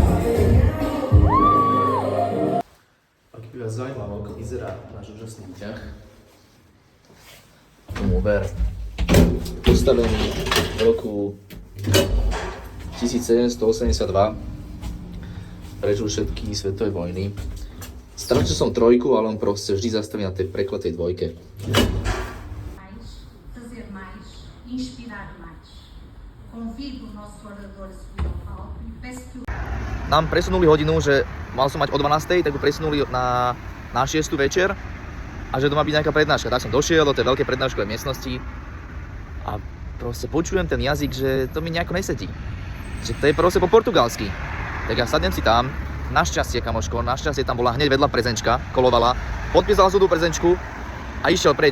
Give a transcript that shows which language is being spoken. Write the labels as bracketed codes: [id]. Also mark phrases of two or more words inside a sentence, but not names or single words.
[sk] Ak by vás zaujímalo, ako vyzerá náš úžasný výťah, tomu ver. Postavený v roku 1782, prežil všetky svetové vojny. Stratil som trojku, ale on proste vždy zastaví na tej prekletej dvojke. [pt] Fazer mais, inspirar mais. Convido o nosso orador a subir ao palco e peço que o... [sk] Nám presunuli hodinu, že mal som mať o 12:00, tak ju presunuli na 6:00 večer a že to má byť nejaká prednáška. Tak som došiel do tej veľkej prednáškovej miestnosti a proste počujem ten jazyk, že to mi nejako nesedí. Že to je proste po portugalsky. Tak ja sadnem si tam, našťastie kamoško, našťastie tam bola hneď vedľa prezenčka, kolovala, podpísala som tú prezenčku a išiel preč.